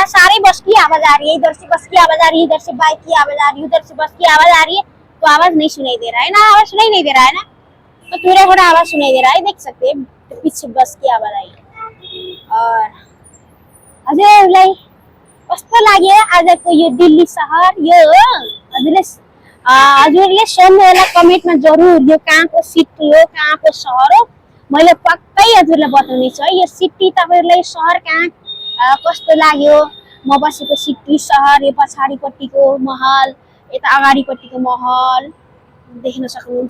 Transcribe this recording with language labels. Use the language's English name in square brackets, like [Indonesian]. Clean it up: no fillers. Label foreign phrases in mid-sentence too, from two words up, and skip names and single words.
[Hindi] सारे बस की आवाज आ रही है, इधर से बस की आवाज आ रही है, इधर से बाइक की आवाज आ रही है, उधर से बस की आवाज आ रही है, तो आवाज नहीं सुनाई दे रहा है ना। आवाज सुनाई नहीं दे रहा है ना, तो थोड़ा थोड़ा आवाज सुनाई दे रहा है, देख सकते हैं तो पीछे बस की आवाज आई। [Nepali] और हजुरलाई कस्तो लाग्यो आजको यो दिल्ली शहर? यो हजुरले सोध्नु होला कमेन्टमा जरुर, यो कहाँको सिटी हो, कहाँको शहर हो। मैले पक्कै हजुरलाई बताउने छु है। यो सिटी तपाईहरुलाई शहर कहाँ कस्तो लाग्यो, म बसेको सिटी शहर, यो पछाडीपट्टिको महल, यता अगाडिपट्टिको महल देख्न सक्नुहुन्छ।